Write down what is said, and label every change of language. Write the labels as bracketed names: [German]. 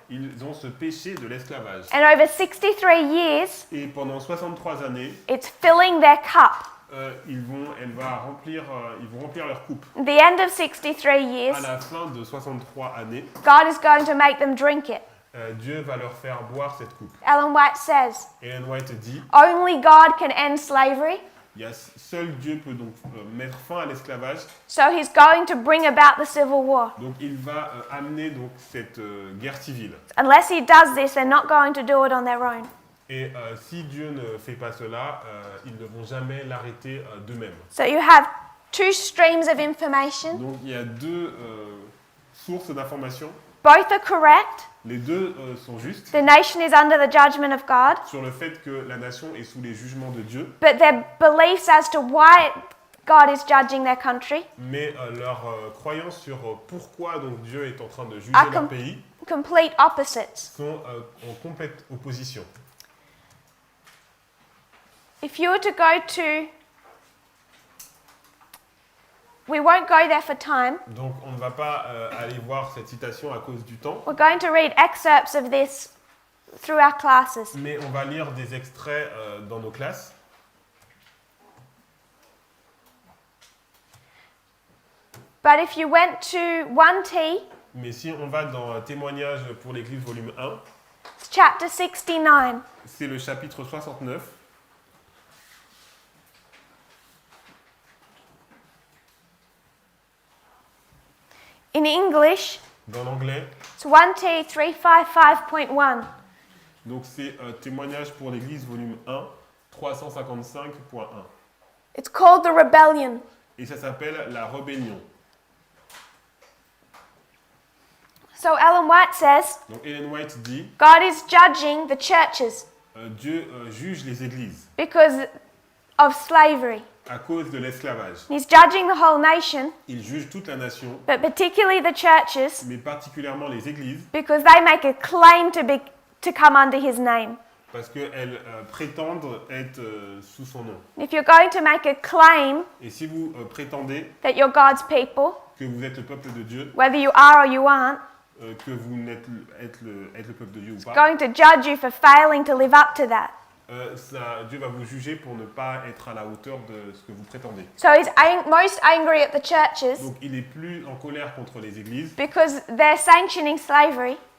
[French] ils ont ce péché de l'esclavage. [English] And over 63 years, [French] Et pendant 63 années, [English] it's filling their cup. [French] ils vont remplir leur coupe. [English] At the end of 63 years, [French] À la fin de 63 années, [English] God is going to make them drink it. [French] Dieu va leur faire boire cette coupe. [English] Ellen White says, [French] Ellen White dit, [English] only God can end slavery, [French] seul Dieu peut donc mettre fin à l'esclavage. [English] so he's going to bring about the civil war. [French] Donc il va amener donc cette guerre civile. [English] Unless he does this, they're not going to do it on their own. [French] Et si Dieu ne fait pas cela, ils ne vont jamais l'arrêter d'eux-mêmes. [English] So you have two streams of information. [French] Donc il y a deux sources d'informations. [English] Both are correct. [French] Les deux sont justes [English] The nation is under the judgment of God, [French] sur le fait que la nation est sous les jugements de Dieu, [English] but their beliefs as to why God is judging their country [French] mais leur croyance sur pourquoi donc Dieu est en train de juger Ah, leur comme- pays [English] complete opposites. [French] sont en complète opposition. [English] If you were to go to, we won't go there for time. [French] Donc on ne va pas aller voir cette citation à cause du temps, [English] We're going to read excerpts of this through our classes. [French] mais on va lire des extraits dans nos classes. [English] But if you went to 1T, [French] Mais si on va dans Témoignages pour l'Église volume 1, [English] it's chapter 69. [French] c'est le chapitre 69. [English] In English, [French] Dans l'anglais, [English] it's 1T 355.1. [French] donc c'est Témoignages pour l'Église volume 1, 355.1. [English] It's called the rebellion. [French] Et ça s'appelle la rébellion. [English] So Ellen White says, [French] Donc Ellen White dit, [English] God is judging the churches [French] Dieu juge les églises [English] because of slavery. [French] à cause de l'esclavage. [English] He's judging the whole nation, [French] Il juge toute la nation, [English] but particularly the churches [French] mais particulièrement les églises, [English] because they make a claim to come under his name. [French] parce qu'elles prétendent être sous son nom. [English] If you're going to make a claim [French] Et si vous prétendez [English] that you're God's people, [French] que vous êtes le peuple de Dieu, [English] whether you are or you aren't, [French] que vous êtes le peuple de Dieu ou pas, [English] going to judge you for failing to live up to that. [French] Dieu va vous juger pour ne pas être à la hauteur de ce que vous prétendez. [English] So he's most angry at the churches [French] Donc il est plus en colère contre les églises. [English] because they're sanctioning slavery,